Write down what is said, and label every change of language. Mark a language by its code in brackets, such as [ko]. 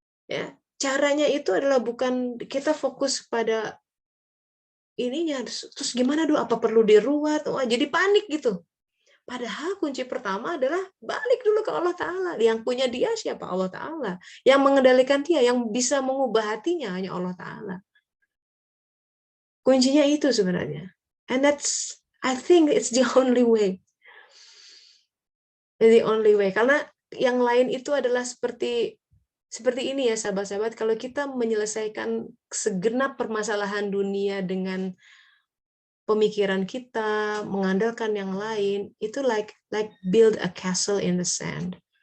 [id] Ya, caranya itu adalah bukan kita fokus pada ininya, terus gimana apa perlu diruat, jadi panik gitu. Padahal kunci pertama adalah balik dulu ke Allah Ta'ala. Yang punya dia siapa? Allah Ta'ala. Yang mengendalikan dia, yang bisa mengubah hatinya hanya Allah Ta'ala. Kuncinya itu sebenarnya. [en] And I think it's the only way. The only way. [id] Karena yang lain itu adalah seperti ini ya sahabat-sahabat. Kalau kita menyelesaikan segenap permasalahan dunia dengan pemikiran kita, mengandalkan yang lain, itu [en] like build a castle in the sand.